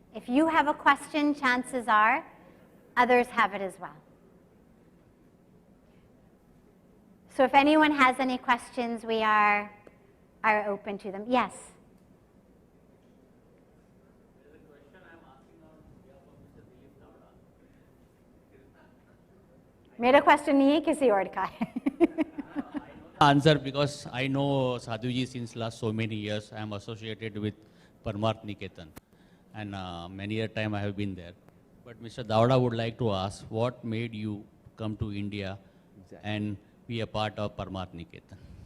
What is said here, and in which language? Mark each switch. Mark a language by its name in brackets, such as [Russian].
[English] If you have a question, chances are others have it as well. So if anyone has any questions, we are open to them. Yes? There's a question I'm asking on behalf of Mr. Dilip Tavda. [Hindi] मेरा question नहीं है किसी और का है. [English] Answer because I know Sadhviji since last so many years. I am associated with Parmarth Niketan and many a time I have been there. But Mr. Davda would like to ask, what made you come to India and be a part of Parmarth Niketan?